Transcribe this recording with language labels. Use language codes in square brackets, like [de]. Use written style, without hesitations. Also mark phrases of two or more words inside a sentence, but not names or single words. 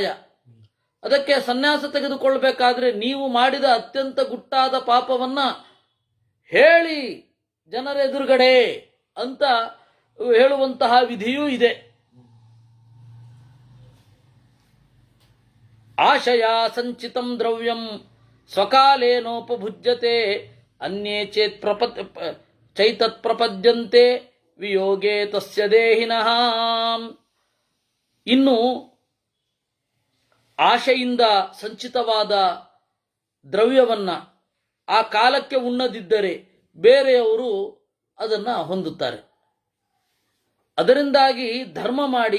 [kn] ಅದಕ್ಕೆ ಸನ್ಯಾಸ ತೆಗೆದುಕೊಳ್ಬೇಕಾದ್ರೆ ನೀವು ಮಾಡಿದ ಅತ್ಯಂತ ಗುಟ್ಟಾದ ಪಾಪವನ್ನ ಹೇಳಿ ಜನರ ಎದುರುಗಡೆ ಅಂತ ಹೇಳುವಂತಹ ವಿಧಿಯೂ ಇದೆ. [sa] ಆಶಯ ಸಂಚಿತಂ ದ್ರವ್ಯಂ ಸ್ವಕಾಲೇನೋಪಭುಜ್ಯತೆ ಅನ್ಯೇ ಚೈತತ್ ಪ್ರಪದ್ಯಂತೆ ವಿಯೋಗೇ ತಸ್ಯ ದೇಹಿನಃ. [kn] ಇನ್ನು ಆಶೆಯಿಂದ ಸಂಚಿತವಾದ ದ್ರವ್ಯವನ್ನ ಆ ಕಾಲಕ್ಕೆ ಉಣ್ಣದಿದ್ದರೆ ಬೇರೆಯವರು ಅದನ್ನು ಹೊಂದುತ್ತಾರೆ. ಅದರಿಂದಾಗಿ ಧರ್ಮ ಮಾಡಿ.